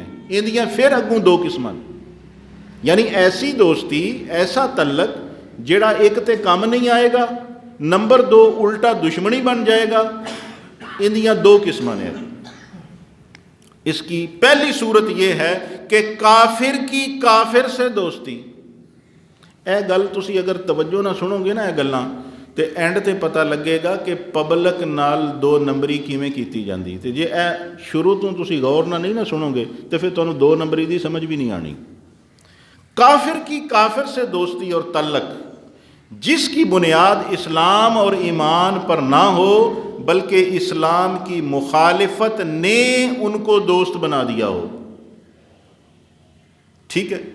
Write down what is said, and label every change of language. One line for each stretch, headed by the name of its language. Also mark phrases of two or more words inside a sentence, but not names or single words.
Punjabi: اندیاں پھر اگوں دو قسمیں،
Urdu: یعنی ایسی دوستی، ایسا تعلق جڑا ایک تے کام نہیں آئے گا، نمبر دو الٹا دشمنی بن جائے گا۔
Punjabi: اندیاں دو قسمیں ہیں۔
Urdu: اس کی پہلی صورت یہ ہے کہ کافر کی کافر سے دوستی۔
Punjabi: اے گل تسی اگر توجہ نہ سنو گے نا اے گلاں تے اینڈ تے پتہ لگے گا کہ پبلک نال دو نمبری کیویں کیتی جاندی، تے جے اے شروع تو تسی غور نہ نہیں نہ سنو گے تے پھر تانوں دو نمبری دی سمجھ بھی نہیں آنی۔
Urdu: کافر کی کافر سے دوستی اور تعلق جس کی بنیاد اسلام اور ایمان پر نہ ہو بلکہ اسلام کی مخالفت نے ان کو دوست بنا دیا ہو، ٹھیک ہے؟